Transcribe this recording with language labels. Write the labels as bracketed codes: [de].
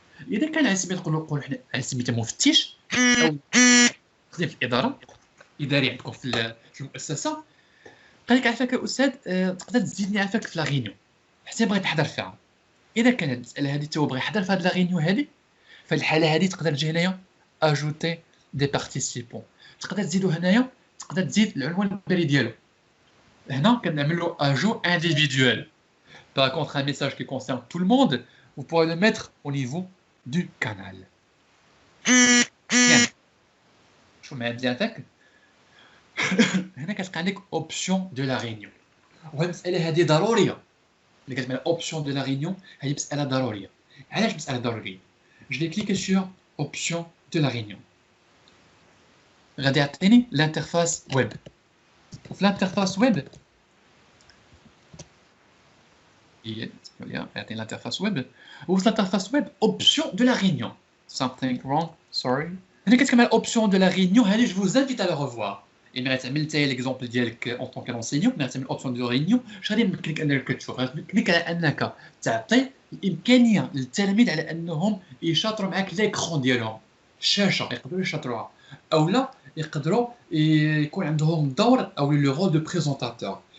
[ar] اذا كان على سبيل نقولوا حنا على سبيل المفتش او خدام في الاداره اداري عندكم في المؤسسه، قال لك عافاك الاستاذ تقدر تزيدني عافاك في لا ريونيون حتى بغيت نحضر فيها. اذا كانت المساله هذه تو بغى يحضر في هاد لا ريونيون هذه، في الحاله هذه تقدر تجي هنايا اجوتي دي بارتيسيبون، تقدر تزيدو هنايا، تقدر تزيد العنوان البريد ديالو. هنا كنعملوا ajout individuel. [fr] Par contre, un message qui concerne tout le monde, vous pourrez le mettre au niveau du canal. Bien. [ar] شو ما عندي عندك هنا كتلقى عندك [fr] option de la réunion. [ar] وهاد المسألة هذه ضرورية، اللي كتسمى [fr] option de la réunion [ar] هذه مسألة ضرورية. علاش مسألة ضرورية؟ [fr] Je vais cliquer sur option de la réunion. [ar] غادي يعطيني l'interface web. [fr] وفي l'interface web يعطيني l'interface web، وفي l'interface web option de la réunion. [en] Something wrong, sorry. [ar] هنا كتكمل [fr] option de la réunion هذه je vous invite à la revoir. [ar] إلا غتعمل نتايا ليكزومبل ديالك [fr] en tant qu'enseignant، [ar] ملي غتعمل [fr] option de réunion [ar] اش غادي يمكنك انك كتشوف؟ غتمكنك على انك تعطي الامكانيه للتلاميذ على انهم يشاطروا معك ليكرون ديالهم، الشاشه يقدروا يشاطروها، او لا يقدروا يكون عندهم دور او لو رول دو بريزونطاتور.